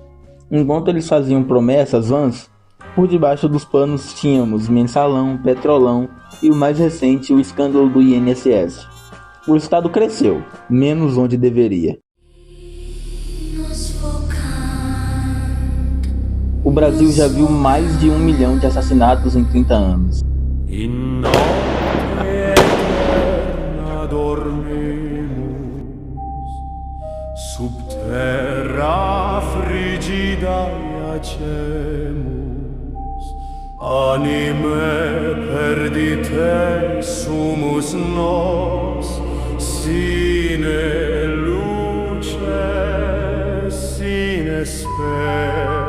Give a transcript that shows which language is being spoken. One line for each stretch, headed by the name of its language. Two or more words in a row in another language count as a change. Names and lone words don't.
Portuguese: Enquanto eles faziam promessas vãs, por debaixo dos panos tínhamos mensalão, petrolão e o mais recente, o escândalo do INSS. O Estado cresceu, menos onde deveria. O Brasil já viu mais de 1 milhão de assassinatos em 30 anos.
Latin: Subterra frigida anime perdite sumus nos, sine luce, sine spe.